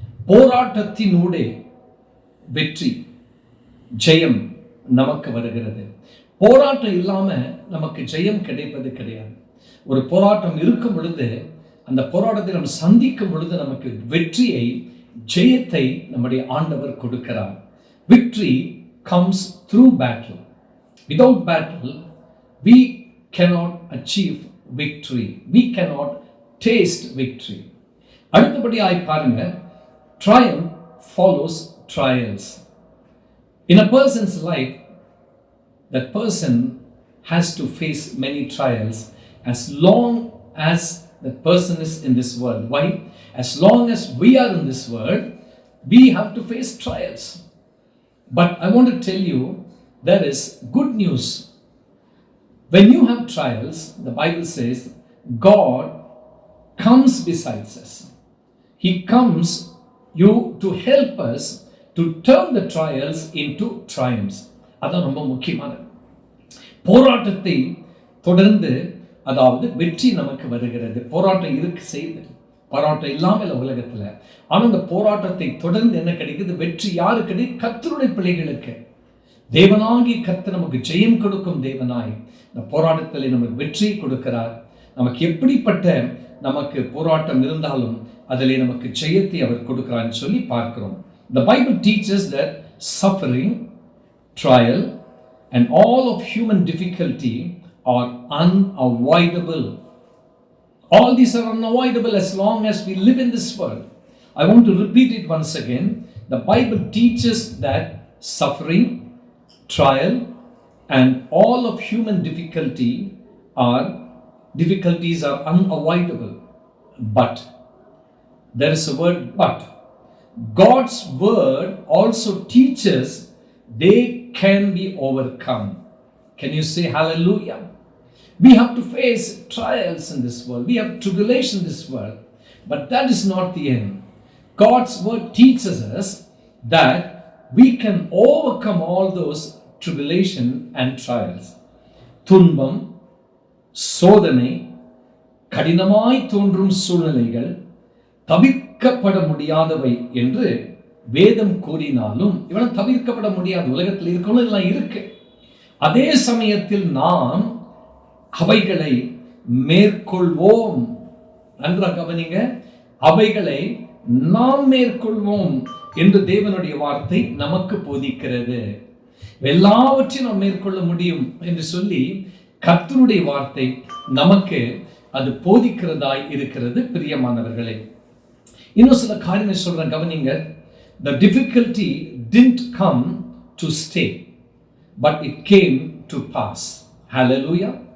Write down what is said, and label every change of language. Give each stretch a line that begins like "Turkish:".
Tamil: போராட்டத்தினூடே வெற்றி, ஜெயம் நமக்கு வருகிறது. போராட்டம் இல்லாம நமக்கு ஜெயம் கிடைப்பது கிடையாது. ஒரு போராட்டம் இருக்கும் பொழுது, அந்த போராட்டத்தை நம்ம சந்திக்கும் பொழுது நமக்கு வெற்றியை, ஜெயத்தை நம்முடைய ஆண்டவர் கொடுக்கிறார்.
English: Victory comes through battle. Without battle, we cannot achieve victory. We cannot taste victory.
Tamil: அடுத்தபடியாய் பாருங்க,
English: triumph follows trials. In a person's life, that person has to face many trials as long as that person is in this world. Why? As long as we are in this world, we have to face trials. But I want to tell you, there is good news. When you have trials, the Bible says God comes besides us. He comes you to help us to turn the trials into triumphs.
Tamil: அதான் ரொம்ப முக்கியமானது. போராட்டத்தை தொடர்ந்து அதாவது வெற்றி நமக்கு வருகிறது. போராட்டம் இருக்கு செய்து, போராட்டம் இல்லாமல் உலகத்துல. ஆனா அந்த போராட்டத்தை தொடர்ந்து என்ன கிடைக்குது? வெற்றி யாருக்கு கிடைக்கும்? கர்த்தருடைய பிள்ளைகளுக்கு. தேவனாகி கர்த்தர் நமக்கு ஜெயம் கொடுக்கும் தேவனாய் இந்த போராட்டத்தில் நமக்கு வெற்றி கொடுக்கிறார். நமக்கு எப்படிப்பட்ட நமக்கு போராட்டம் இருந்தாலும் அதிலே நமக்கு ஜெயத்தை அவர் கொடுக்கிறான்னு சொல்லி பார்க்கிறோம்.
English: The Bible teaches that suffering, trial and all of human difficulty are unavoidable. All these are unavoidable as long as we live in this world. I want to repeat it once again. The Bible teaches that suffering, trial and all of human difficulties are unavoidable. But there is a word but. God's word also teaches they can be overcome. Can you say hallelujah? We have to face trials in this world. We have tribulation in this world. But that is not the end. God's word teaches us that we can overcome all those tribulation and trials.
Tamil: துன்பம், சோதனை, கடினமாய் தோன்றும் சூழ்நிலைகள் தவிர்க்கப்பட முடியாதவை என்று வேதம் கூறினாலும் இவன் தவிர்க்கப்பட முடியாத உலகத்தில் இருக்கணும் எல்லாம் இருக்கு. அதே சமயத்தில் நாம் அவைகளை மேற்கொள்வோம். நன்றாக கவனிங்க, அவைகளை நாம் மேற்கொள்வோம் என்று தேவனுடைய வார்த்தை நமக்கு போதிக்கிறது. எல்லாவற்றையும் நாம் மேற்கொள்ள முடியும் என்று சொல்லி கர்த்தருடைய வார்த்தை நமக்கு அது போதிக்கிறதாய் இருக்கிறது. பிரியமானவர்களே, இன்னும் சில காரியங்கள் சொல்றேன், கவனிங்க.
English: The difficulty didn't come to stay, but it came to pass. Hallelujah.